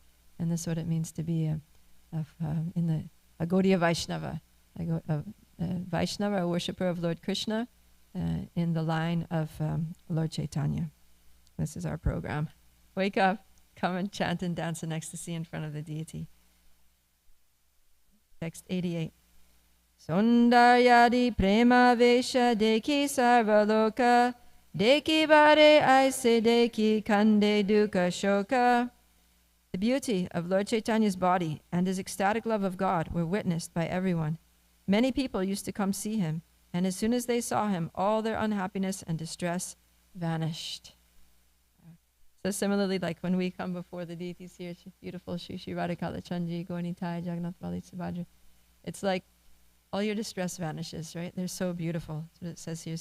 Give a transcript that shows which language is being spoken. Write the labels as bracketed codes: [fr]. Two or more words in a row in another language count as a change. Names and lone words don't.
[en] And this is what it means to be a Gaudiya Vaishnava, a Vaishnava, a worshipper of Lord Krishna, in the line of Lord Chaitanya. This is our program. Wake up, come and chant and dance in ecstasy in front of the deity. Text 88. [bn] সুন্দর্যাদি প্রেম বেশ দেখি সর্বলোক দেখি বারে আইসে দেখি কান্দে দুঃখ শোক. [en] The beauty of Lord Chaitanya's body and his ecstatic love of God were witnessed by everyone. Many people used to come see him, and as soon as they saw him, all their unhappiness and distress vanished. So similarly, like when we come before the deities here, beautiful Shri Shri Radhakala Chanji, Gornitai, Jagannath Bali Subhadra, it's like all your distress vanishes, right? They're so beautiful. That's what it says here.